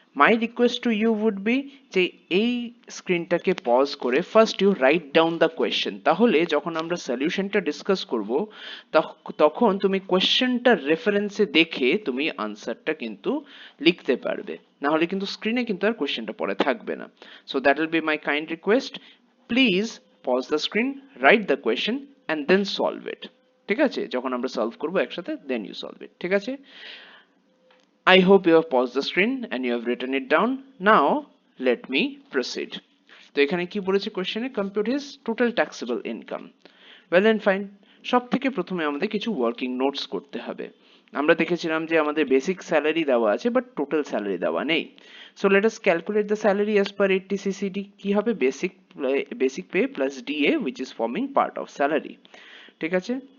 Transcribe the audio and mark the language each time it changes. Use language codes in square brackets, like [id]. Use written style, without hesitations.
[en] my request to you would be [bn] যে এই স্ক্রিনটাকে pause করে [en] first you write down the question, [bn] তাহলে যখন আমরা সলিউশনটা ডিসকাস করব তখন তুমি কোয়েশ্চেনটা রেফারেন্সে দেখে তুমি আনসারটা কিন্তু লিখতে পারবে, না হলে কিন্তু স্ক্রিনে কিন্তু আর কোয়েশ্চেনটা পড়ে থাকবে না। [en] So that will be my kind request, please pause the screen, write the question and then solve it, ঠিক আছে? [bn] যখন আমরা সলভ করবো একসাথে [en] then you solve it, [bn] ঠিক আছে? [en] I hope you have paused the screen and you have written it down. Now let me proceed. [bn] তো এখানে কি বলেছে কোশ্চেনে, [en] compute his total taxable income. Well and fine. [bn] সব থেকে প্রথমে আমাদের কিছু ওয়ার্কিং নোটস করতে হবে। আমরা দেখেছিলাম যে আমাদের বেসিক স্যালারি দেওয়া আছে বাট টোটাল স্যালারি দেওয়া নেই। [en] So let us calculate the salary as per 80CCD। কি হবে basic pay plus DA which is forming part of salary, ঠিক আছে?